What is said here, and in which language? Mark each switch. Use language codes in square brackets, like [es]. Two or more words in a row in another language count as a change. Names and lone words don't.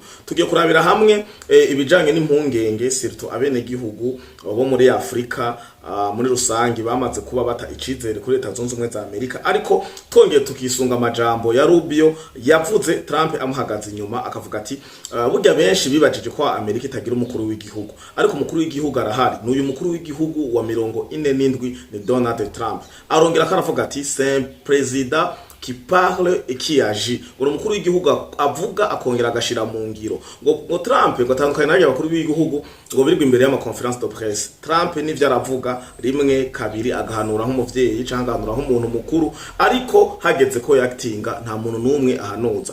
[rn] Tugiye kurabira hamwe ibijanye n'impungenge surtout abene gihugu bo muri Afrika muri rusangi bamaze kuba bata icizere kuri Leta Zunze Ubumwe za Amerika, ariko twongeye tukisunga amajambo ya Rubio yavuze Trump amuhagaze inyuma akavuga ati burya benshi bibajije ko Amerika itagira umukuru w'igihugu, ariko umukuru w'igihugu arahari, n'uyu mukuru w'igihugu wa 47 ni Donald Trump. Arongera karavuga ati [fr] c'est président qui parle et qui agit. [rn] Uri mukuru w'igihugu avuga akongera agashira mu ngiro. Ngo Trump ngo atandukanye n'abandi bakuru b'igihugu ngo birirwa imbere y'ama [fr] conference de presse. [rn] Trump nivyo aravuga rimwe kabiri agahanura nk'umuvyeyi canke agahanura nk'umuntu mukuru, ariko hageze ko yaktinga nta muntu numwe ahanuza.